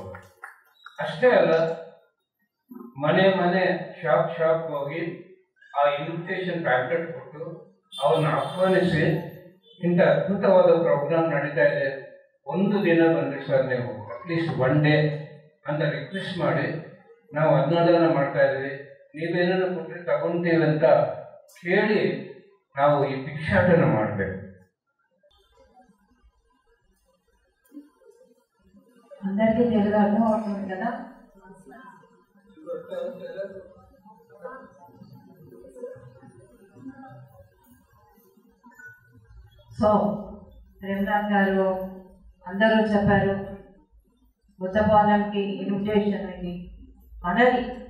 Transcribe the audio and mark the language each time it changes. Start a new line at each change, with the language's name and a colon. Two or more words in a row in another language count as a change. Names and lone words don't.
Kannada: ಅಷ್ಟೇ ಅಲ್ಲ, ಮನೆ ಶಾಪ್ ಹೋಗಿ ಆ
English: invitation packet
Kannada: ಕೊಟ್ಟು ಅವ್ರನ್ನ ಆಹ್ವಾನಿಸಿ ಇಂಥ ಅದ್ಭುತವಾದ ಪ್ರೋಗ್ರಾಮ್ ನಡೀತಾ ಇದೆ, ಒಂದು ದಿನ ಬಂದ್ರಿ ಸರ್ ನೀವು,
English: at least 1 day
Kannada: ಅಂತ ರಿಕ್ವೆಸ್ಟ್ ಮಾಡಿ ನಾವು ಅನ್ನದಾನ ಮಾಡ್ತಾ ಇದ್ದೀವಿ, ನೀವೇನನ್ನು ಕೊಟ್ಟರೆ ತಗೊಂತೀವಿ ಅಂತ ಕೇಳಿ ನಾವು ಈ ಭಿಕ್ಷಾಟನ ಮಾಡಬೇಕು.
Telugu: అందరికీ తెలుగు అర్థం అవుతుంది కదా. సో ప్రేమనాథ్ గారు అందరూ చెప్పారు, బుద్ధ పౌర్ణమికి ఇన్విటేషన్ ఇది మనది.